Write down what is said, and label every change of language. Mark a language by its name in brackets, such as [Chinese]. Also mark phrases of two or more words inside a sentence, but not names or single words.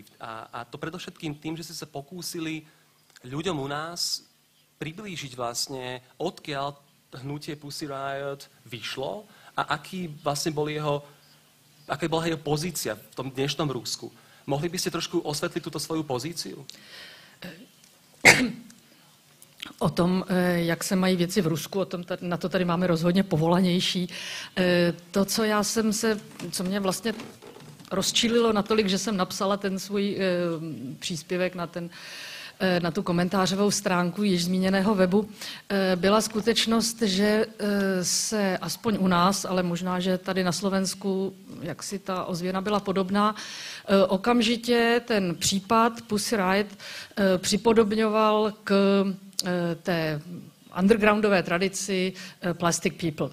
[Slovak] A to predovšetkým tým, že ste sa pokúsili ľuďom u nás priblížiť vlastne, odkiaľ hnutie Pussy Riot vyšlo a aká bola jeho pozícia v tom dnešnom Rusku. Mohli by ste trošku osvetliť túto svoju pozíciu? [Czech] O tom, jak se mají věci v Rusku, na to tady máme rozhodně povolanější. To, co mě vlastně rozčílilo natolik, že jsem napsala ten svůj příspěvek na tu komentářovou stránku již zmíněného webu, byla skutečnost, že se aspoň u nás, ale možná, že tady na Slovensku, jak si ta ozvěna byla podobná, okamžitě ten případ Pussy Riot připodobňoval k té undergroundové tradici Plastic People.